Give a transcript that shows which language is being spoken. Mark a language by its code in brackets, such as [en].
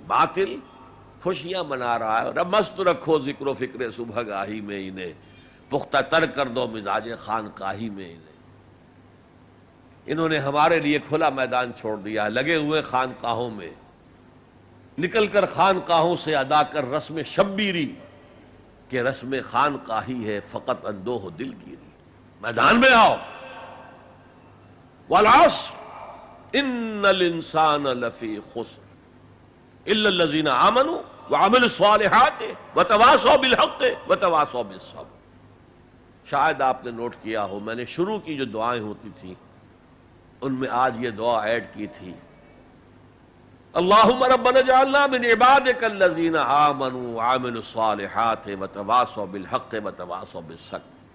[ur] باطل خوشیاں منا رہا ہے. اور مست رکھو ذکر و فکر صبح گاہی میں انہیں، پختہ تر کر دو مزاج خانقاہی میں انہیں. انہوں نے ہمارے لیے کھلا میدان چھوڑ دیا، لگے ہوئے خانقاہوں میں، نکل کر خانقاہوں سے ادا کر رسم شبیری کہ رسم خانقاہی ہے فقط اندوہ دل گیری. میدان میں آؤ. [ar] والعصر ان الانسان لفی خسر الا الذین آمنوا وعملوا الصالحات وتواصوا بالحق وتواصوا بالصبر. [ur] شاید آپ نے نوٹ کیا ہو، میں نے شروع کی جو دعائیں ہوتی تھیں ان میں آج یہ دعا ایڈ کی تھی: [ar] اللہم ربنا اجعلنا من عبادک الذین آمنوا وعملوا الصالحات وتواصوا بالحق وتواصوا بالصبر.